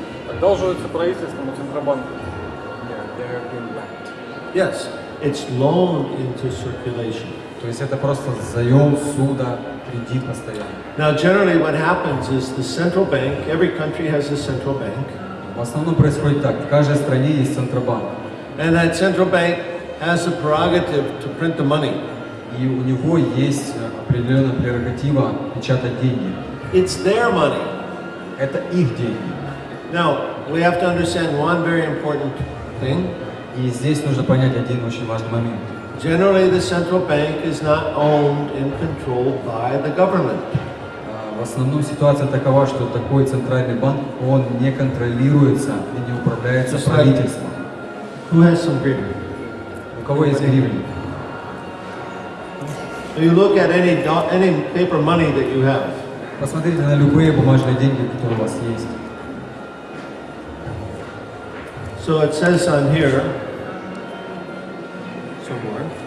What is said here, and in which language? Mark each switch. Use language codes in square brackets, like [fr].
[ru] Одалживаются правительством и Центробанком. [en] They're being backed. Yes, it's loaned into circulation. [ru] То есть это просто заем, суда, кредит постоянно. [en] Now, generally what happens is the central bank, every country has a central bank. [ru] В основном происходит так, в каждой стране есть Центробанк. [en] And that central bank has the prerogative to print the money. [ru] И у него есть определенная прерогатива печатать деньги. [en] It's their money. [ru] Это их деньги. [en] Now, we have to understand one very important thing. [ru] И здесь нужно понять один очень важный момент. [en] Generally, the central bank is not owned and controlled by the government. [ru] В основном ситуация такова, что такой центральный банк, он не контролируется и не управляется правительством. [en] Who has some gривен? [ru] У кого есть гривни? [en] You look at any paper money that you have. [ru] Посмотрите на любые бумажные деньги, которые у вас есть. [en] So it says on here, somewhere,